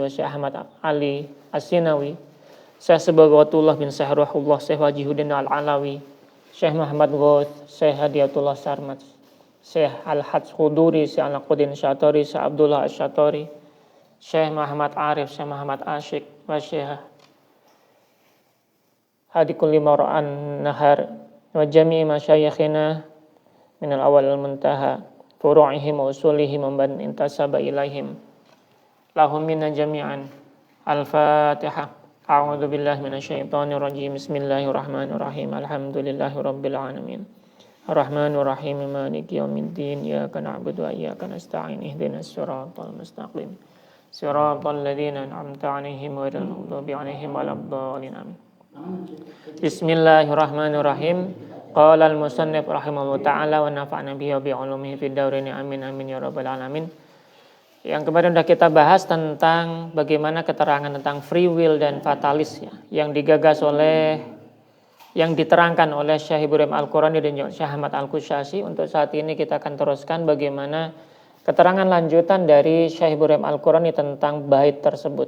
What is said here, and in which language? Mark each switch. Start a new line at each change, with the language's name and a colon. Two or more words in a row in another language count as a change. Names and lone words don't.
Arabic: wa Syekh Ahmad Ali As-Sinawi Syekh Sebagawatullah bin Syekh Ruhullah Syekh Wajihuddin Al-Alawi Syekh Muhammad Ghoth Syekh Hadiatullah Sarmat Syekh Al-Hadz Khuduri Syekh Al-Qudin Syatari Syekh Abdullah Asyatari Syekh Muhammad Arif Syekh Muhammad Asyik wa Syekh Hadikul Limara'an Nahar وجميع مشايخنا من الأول المنتهى فروعهم وأصولهم من انتسب إليهم لهم منا جميعا. Al-Fatihah. أعوذ بالله من الشيطان الرجيم. بسم الله الرحمن الرحيم. الحمد لله رب العالمين. الرحمن الرحيم. مالك يوم الدين. إياك نعبد وإياك نستعين. اهدنا الصراط المستقيم. صراط الذين أنعمت عليهم غير المغضوب عليهم ولا الضالين. Amin. Bismillahirrahmanirrahim. قال المصنف رحمه الله تعالى ونفعنا به وبعلومه في الدارين. آمين آمين يا رب العالمين.
Indonesian: Yang kemarin sudah kita bahas tentang bagaimana keterangan tentang
English: free will
Indonesian: dan fatalis ya, yang digagas oleh, yang diterangkan oleh Syekh Ibrahim Al-Qurani dan Syekh Ahmad Al-Qushayri. Untuk saat ini kita akan teruskan bagaimana keterangan lanjutan dari Syekh Ibrahim Al-Qurani tentang bait tersebut.